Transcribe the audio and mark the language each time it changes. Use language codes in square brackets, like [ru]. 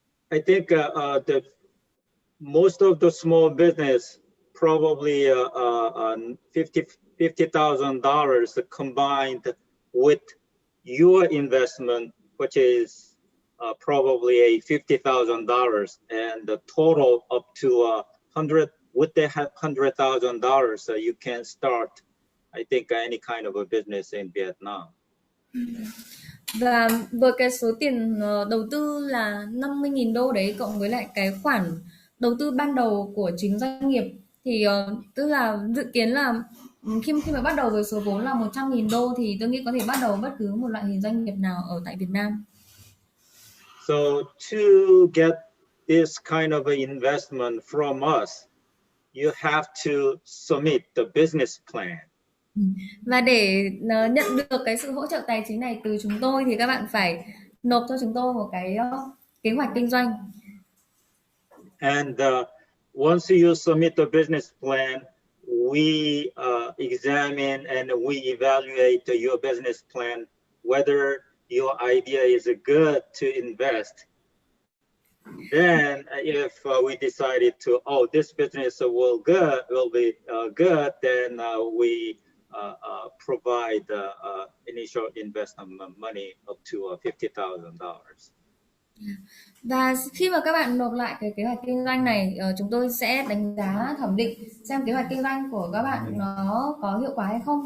[en] I think the most of the small business probably $50,000 combined with your investment, which is probably a $50,000, and the total up to with the $100,000, you can start, I think, any kind of a business in Vietnam. [vi] Và với cái số tiền đầu tư là $50,000 đấy, cộng với lại cái khoản đầu tư ban đầu của chính doanh nghiệp, thì tức là dự kiến là khi mà bắt đầu với số vốn là $100,000 thì tôi nghĩ có thể bắt đầu bất cứ một loại hình doanh nghiệp nào ở tại Việt Nam. [en] So to get this kind of investment from us, you have to submit the business plan. [vi] Và để nhận được cái sự hỗ trợ tài chính này từ chúng tôi thì các bạn phải nộp cho chúng tôi một cái kế hoạch kinh doanh. [en] And once you submit the business plan, we examine and we evaluate your business plan, whether your idea is good to invest. Then if we decided to, this business will be good, then we provide initial investment money up to $50,000. [vi] Và khi mà các bạn nộp lại cái kế hoạch kinh doanh này, chúng tôi sẽ đánh giá thẩm định xem kế hoạch kinh doanh của các bạn nó có hiệu quả hay không.